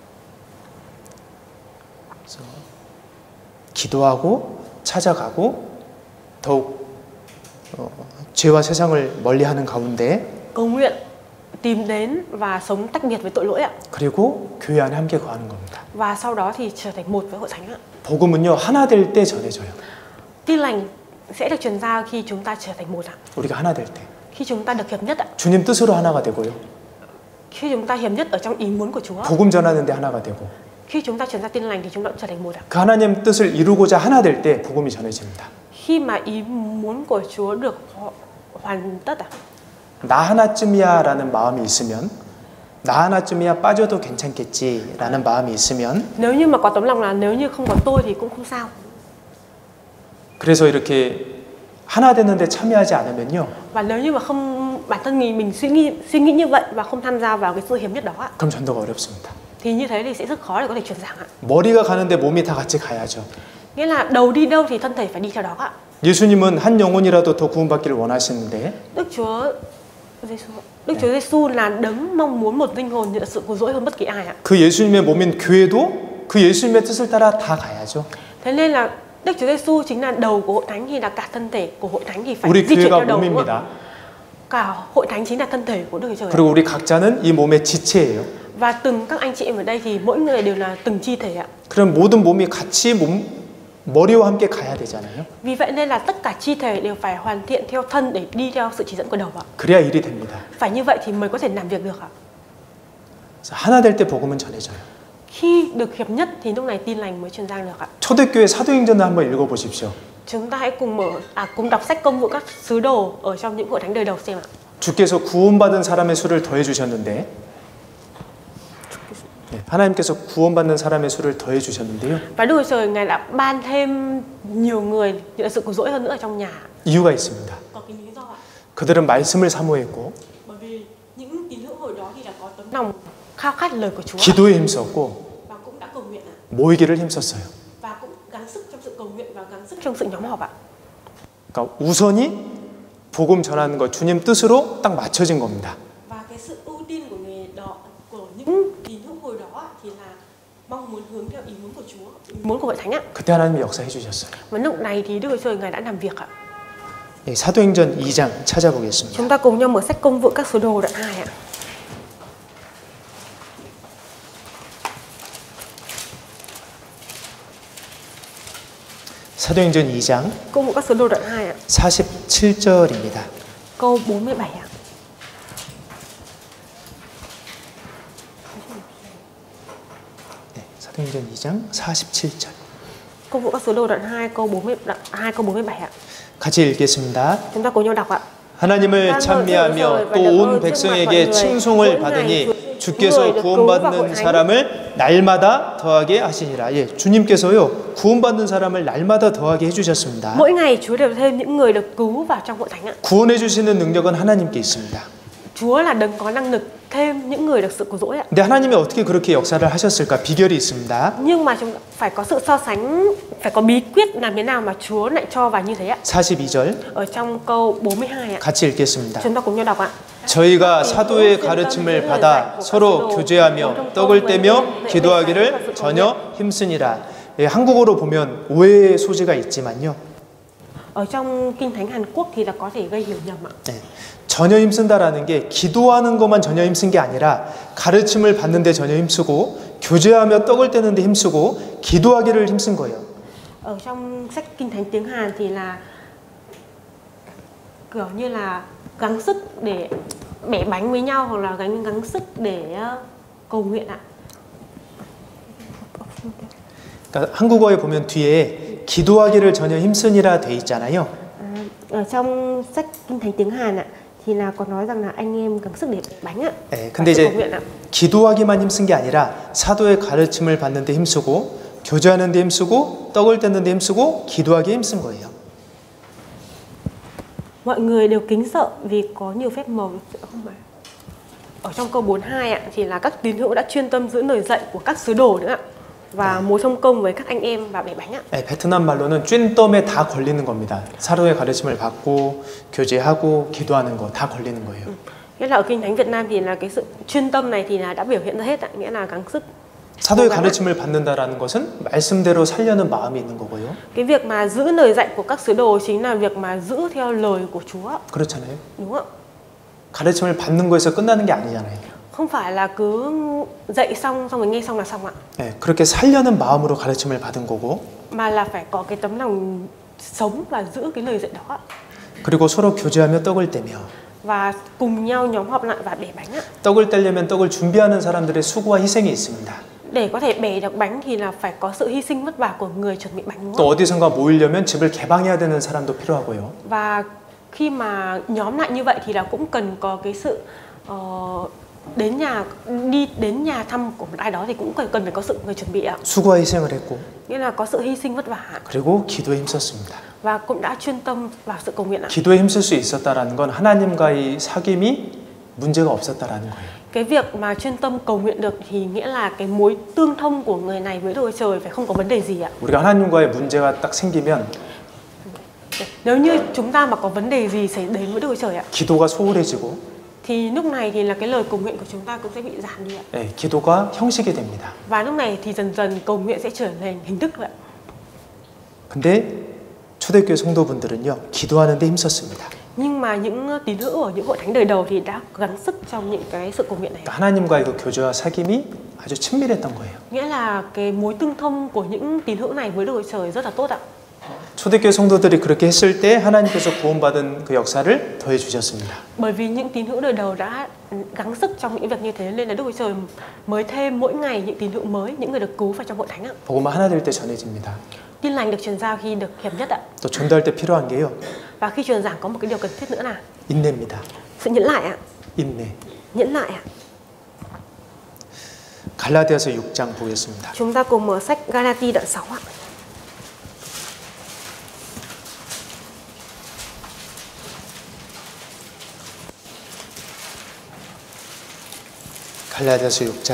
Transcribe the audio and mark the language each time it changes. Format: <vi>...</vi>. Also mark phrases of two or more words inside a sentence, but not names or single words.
<ko>기도하고 찾아가고 더욱 죄와 세상을 멀리하는 가운데</ko> <vi>Cầu nguyện, tìm đến và sống tách biệt với tội lỗi ạ.</vi> <ko>그리고 교회 안에 함께 거하는 겁니다.</ko> <vi>Và sau đó thì trở thành một với hội thánh ạ.</vi> <ko>복음은요 하나 될 때 전해져요.</ko> <vi>Tin lành sẽ được truyền giao khi chúng ta trở thành một ạ.</vi> <ko>우리가 하나 될 때.</ko> <vi>Khi chúng ta được hợp nhất ạ.</vi> <ko>주님 뜻으로 하나가 되고요.</ko> <vi>Khi chúng ta hợp nhất ở trong ý muốn của Chúa.</vi> <ko>복음 전하는데 하나가 되고.</ko> <vi>Khi chúng ta truyền giao tin lành thì chúng ta cũng trở thành một ạ.</vi> <ko>그 하나님 뜻을 이루고자 하나 될 때 복음이 전해집니다.</ko> <vi>Khi mà ý muốn của Chúa được hoàn tất ạ.</vi> <ko>나 하나쯤이야라는 마음이 있으면 나 하나쯤이야 빠져도 괜찮겠지라는 마음이 있으면</ko> <vi>Nếu như mà có tấm lòng là nếu như không có tôi thì cũng không sao.</vi> <ko>그래서 이렇게 하나 되는데 참여하지 않으면요.</ko> <vi>Và nếu như mà không bản thân mình suy nghĩ như vậy và không tham gia vào cái sự hiệp nhất đó ạ,</vi> <ko>그럼 전도가 어렵습니다.</ko> <vi>thì như thế thì sẽ rất khó để có thể truyền giảng ạ.</vi> <ko>머리가 가는데 몸이 다 같이 가야죠.</ko> <vi>Nghĩa là đầu đi đâu thì thân thể phải đi theo đó ạ.</vi> <ko>예수님은 한 영혼이라도 더 구원받기를 원하시는데</ko> <vi>Đức Chúa Giêsu là đấng mong muốn một linh hồn nhận được sự cứu rỗi hơn bất kỳ ai ạ.</vi> <ko>그 예수님의 몸인 교회도 그 예수님의 뜻을 따라 다 가야죠.</ko> <vi>Thế nên là Đức Chúa Giêsu chính là đầu của hội thánh, thì là cả thân thể của hội thánh thì phải</vi> <ko>우리</ko> <vi>di chuyển</vi> <ko>교회가</ko> <vi>theo đầu. Đúng không</vi> <ko>몸입니다.</ko> <vi>ạ? Cả hội thánh chính là thân thể của Đức Chúa Trời.</vi> <ko>그리고 우리 각자는 이 몸의 지체예요.</ko> <vi>Và từng các anh chị em ở đây thì mỗi người đều là từng chi thể ạ.</vi> <ko>그럼 모든 몸이 같이 머리와 함께 가야 되잖아요.</ko> <vi>Vì vậy nên là tất cả chi thể đều phải hoàn thiện theo thân để đi theo sự chỉ dẫn của đầu ạ.</vi> <ko>그래야 일이 됩니다.</ko> <vi>Phải như vậy thì mới có thể làm việc được ạ.</vi> <ko>하나 될 때 복음은 전해져요.</ko> <vi>Khi được hiệp nhất thì lúc này tin lành mới truyền ra được ạ.</vi> <ko>초대교회 사도행전을 한번 읽어보십시오.</ko> <vi>Chúng ta hãy cùng đọc sách Công vụ các sứ đồ ở trong những hội thánh đời đầu xem ạ.</vi> <ko>주께서 구원받은 사람의 수를 더해 주셨는데 하나님께서 구원받는 사람의 수를 더해 주셨는데요.</ko> <vi>Và Đức Chúa Trời Ngài đã ban thêm nhiều người nhận được sự cứu rỗi hơn nữa ở trong nhà.</vi> <ko>이유가 있습니다.</ko> <vi>Có cái lý do ạ.</vi> <ko>그들은 말씀을 사모했고</ko> <vi>Bởi vì những tín hữu hồi đó thì là có tấm lòng khao khát lời của Chúa</vi> <ko>기도에 힘썼고</ko> <vi>và cũng đã cầu nguyện ạ.</vi> <ko>모이기를 힘썼어요.</ko> <vi>Và cũng gắng sức trong sự cầu nguyện và gắng sức trong sự nhóm họp ạ.</vi> <ko>그러니까 우선이 복음 전하는 것 주님 뜻으로 딱 맞춰진 겁니다.</ko> <vi>Và cái sự ưu tiên của người đó, của những tín hữu hồi đó thì là mong muốn hướng theo ý muốn của Chúa, ý muốn của Hội Thánh ạ.</vi> <ko>그때 하나님이 역사해 주셨어요.</ko> <vi>Và lúc này thì Đức Chúa Trời Ngài đã làm việc ạ.</vi> <ko>예, 사도행전 2장 찾아보겠습니다.</ko> <vi>Chúng ta cùng nhau mở sách Công vụ các sứ đồ đoạn 2 ạ.</vi> <ko>사도행전 2장</ko> <vi>Công vụ các sứ đồ đoạn 2 ạ.</vi> <ko>47절입니다.</ko> <vi>Câu 47 ạ.</vi> <ko>네, 사도행전 2장 47절.</ko> <vi>Công vụ các sứ đồ đoạn 2 câu 47 ạ.</vi> <ko>같이 읽겠습니다.</ko> <vi>Chúng ta cùng nhau đọc ạ.</vi> <ko>하나님을 찬미하며 또 온 백성에게 칭송을 받으니 주께서 구원받는 사람을 날마다 더하게 하시니라. 예, 주님께서요 구원받는 사람을 날마다 더하게 해주셨습니다.</ko> <vi>Mỗi ngày Chúa đều thêm những người được cứu vào trong hội thánh ạ.</vi> <ko>구원해 주시는 능력은 하나님께 있습니다.</ko> <vi>Chúa là đấng có năng lực thêm những người được sự cứu rỗi ạ.</vi> <ko>근데 하나님이 어떻게 그렇게 역사를 하셨을까? 비결이 있습니다.</ko> <vi>Nhưng mà chúng phải có sự so sánh, phải có bí quyết làm thế nào mà Chúa lại cho vào như thế ạ.</vi> <ko>42절</ko> <vi>Ở trong câu 42 ạ.</vi> <ko>같이 읽겠습니다.</ko> <vi>Chúng ta cùng nhau đọc ạ.</vi> <ko>저희가 사도의 가르침을 받아 서로 교제하며 떡을 떼며 기도하기를 전혀 힘쓰니라. 예, 한국어로 보면 오해의 소지가 있지만요.</ko> <vi>Ở trong Kinh Thánh Hàn Quốc thì là có thể gây hiểu nhầm ạ.</vi> <ko>네, 전혀 힘쓴다라는 게 기도하는 것만 전혀 힘쓴 게 아니라 가르침을 받는데 전혀 힘쓰고 교제하며 떡을 떼는데 힘쓰고 기도하기를 힘쓴 거예요.</ko> <vi>Ở trong sách Kinh Thánh tiếng Hàn thì là kiểu như là gắng sức để bẻ bánh với nhau hoặc là gắng sức để cầu nguyện ạ.</vi> <ko>그러니까 한국어에 보면 뒤에 기도하기를 전혀 힘쓰니라 돼 있잖아요.</ko> <vi>Ở trong sách Kinh Thánh tiếng Hàn ạ thì là có nói rằng là anh em gắng sức để bẻ bánh ạ.</vi> <ko>네, 근데 이제 기도하기만 힘쓴 게 아니라 사도의 가르침을 받는데 힘쓰고 교제하는데 힘쓰고 떡을 떼는데 힘쓰고 기도하기에 힘쓴 거예요.</ko> <vi>Mọi người đều kính sợ vì có nhiều phép màu. Ở trong câu 42 ạ thì là các tín hữu đã chuyên tâm giữ lời dạy của các sứ đồ nữa ạ. và mối thông công với các anh em và bẻ bánh ạ.</vi> <ko>네, 베트남 말로는 쨘덤에 다 걸리는 겁니다. 사도의 가르침을 받고 교제하고 기도하는 거 다 걸리는 거예요.</ko> <vi>Nghĩa là ở Kinh Thánh Việt Nam thì là cái sự chuyên tâm này thì là đã biểu hiện ra hết ạ, nghĩa là gắng sức.</vi> <ko>사도의 가르침을 받는다라는 것은 말씀대로 살려는 마음이 있는 거고요.</ko> <vi>Cái việc mà giữ lời dạy của các sứ đồ chính là việc mà giữ theo lời của Chúa.</vi> <ko>그렇잖아요.</ko> <vi>Đúng ạ.</vi> <ko>가르침을 받는 거에서 끝나는 게 아니잖아요.</ko> <vi>Không phải là cứ dạy xong rồi nghe xong là xong ạ.</vi> <ko>네, 그렇게 살려는 마음으로 가르침을 받은 거고.</ko> <vi>Mà là phải có cái tấm lòng sống và giữ cái lời dạy đó ạ.</vi> <ko>그리고 서로 교제하며 떡을 떼며.</ko> <vi>Và cùng nhau nhóm họp lại và bẻ bánh ạ.</vi> <ko>떡을 떼려면 떡을 준비하는 사람들의 수고와 희생이 있습니다.</ko> <vi>Để có thể bẻ được bánh thì là phải có sự hy sinh vất vả của người chuẩn bị bánh đúng</vi> <ko>또</ko> <vi>không?</vi> <ko>어디선가 모이려면 집을 개방해야 되는 사람도 필요하고요.</ko> <vi>Và khi mà nhóm lại như vậy thì là cũng cần có cái sự đi đến nhà thăm của một ai đó thì cũng cần phải có sự người chuẩn bị ạ.</vi> <ko>수고와 희생을 했고.</ko> <vi>Nghĩa là có sự hy sinh vất vả.</vi> <ko>그리고 기도에 힘썼습니다.</ko> <vi>Và cũng đã chuyên tâm vào sự cầu nguyện ạ.</vi> <ko>기도에 힘쓸 수 있었다라는 건 하나님과의 사귐이 문제가 없었다라는 거예요.</ko> <vi>Cái việc mà chuyên tâm cầu nguyện được thì nghĩa là cái mối tương thông của người này với Đức Chúa Trời phải không có vấn đề gì ạ.</vi> <ko>우리가 하나님과의 문제가 딱 생기면</ko> <vi>nếu như chúng ta mà có vấn đề gì xảy đến với Đức Chúa Trời ạ,</vi> <ko>기도가 소홀해지고</ko> <vi>thì lúc này thì là cái lời cầu nguyện của chúng ta cũng sẽ bị giảm đi ạ.</vi> <ko>네, 기도가 형식이 됩니다.</ko> <vi>Và lúc này thì dần dần cầu nguyện sẽ trở thành hình thức vậy ạ.</vi> <ko>근데 초대교회 성도분들은요 기도하는 데 힘썼습니다.</ko> <vi>Nhưng mà những tín hữu ở những hội thánh đời đầu thì đã gắng sức trong những cái sự cầu nguyện này.</vi> <ko>하나님과의 그 교제와 사귐이 아주 친밀했던 거예요.</ko> <vi>Nghĩa là cái mối tương thông của những tín hữu này với Đức Chúa Trời rất là tốt ạ.</vi> <ko>초대교회 성도들이 그렇게 했을 때 하나님께서 구원받은 그 역사를 더해 주셨습니다.</ko> <vi>Bởi vì những tín hữu đời đầu đã gắng sức trong những việc như thế nên là Đức Chúa Trời mới thêm mỗi ngày những tín hữu mới, những người được cứu vào trong hội thánh ạ.</vi> <ko>복음은 하나 될 때 전해집니다.</ko> <vi>Tin lành được truyền giao khi được hiệp nhất ạ.</vi> <ko>또 전도할 때 필요한 게요.</ko> <vi>Và khi truyền giảng có một cái điều cần thiết nữa là</vi> <ko>인내입니다.</ko> <vi>sự nhẫn lại ạ.</vi> <ko>인내.</ko> <vi>Nhẫn lại ạ.</vi> <ko>갈라디아서 6장 보겠습니다.</ko> <vi>Chúng ta cùng mở sách Galati đoạn 6 ạ.</vi> <ko>갈라디아서 6장</ko>